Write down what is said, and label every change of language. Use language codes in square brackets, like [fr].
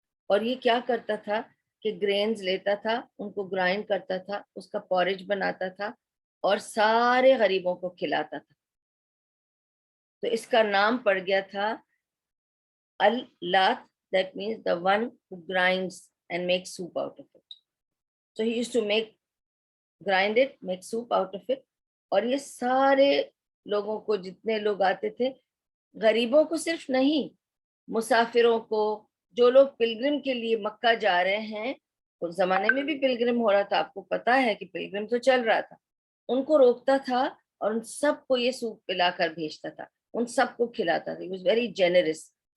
[ur] اور یہ کیا کرتا تھا کہ گرینز لیتا تھا، ان کو گرائنڈ کرتا تھا، اس کا پورج بناتا تھا اور سارے غریبوں کو کھلاتا تھا. تو اس کا نام پڑ گیا تھا [en] Al-Lat, that means the one who grinds and makes soup out of it. So he used to grind it, make soup out of it. [ur] اور یہ سارے لوگوں کو, جتنے لوگ آتے تھے, غریبوں کو صرف نہیں, مسافروں کو, جو لوگ پلگرم کے لیے مکہ جا رہے ہیں, اس زمانے میں بھی پلگرم ہو رہا تھا, آپ کو پتا ہے کہ پلگرم تو چل رہا تھا, ان کو روکتا تھا اور ان سب کو یہ سوپ پلا کر بھیجتا تھا, ان سب کو کھلاتا تھا. [en] He was very generous.